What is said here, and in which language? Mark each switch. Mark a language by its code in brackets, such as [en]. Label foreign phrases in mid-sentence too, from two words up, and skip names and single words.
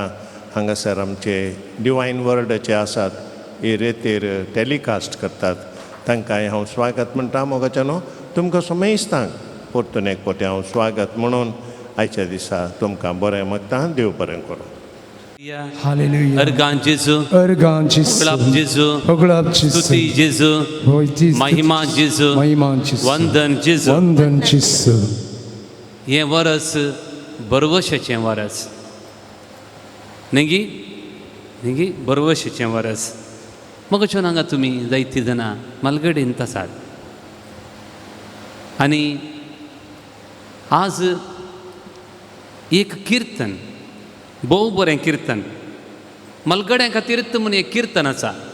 [kok] हांगासर आमचे डिवायन वर्डाचे आसात, ही रेतीर टॅलिकास्ट करतात. तांकांय हांव स्वागत म्हणटा. मोगाच्यानो तुमकां सोमेस्तांक परतून एक पोटी हांव स्वागत म्हणून आयच्या दिसा तुमकां बरें मागता. देव बरें करूं. Hallelujah. Ergan Jesu, Ergan Jesu, Oglap Jesu, Oglap Jesu, Stuti Jesu, Mahima Jesu, Mahima Jesu, Vandan Jesu. Vandan Jesu. हे वरस बरवशाचें वरस न्ही न्ही बरवशाचें वरस. मगच्यो हांगा तुमी जायतीं जाणां मालगडेंत आसात आनी आज एक किर्तन, भोव बरें किर्तन मलगड्यां खातीर म्हणून एक किर्तन आसा.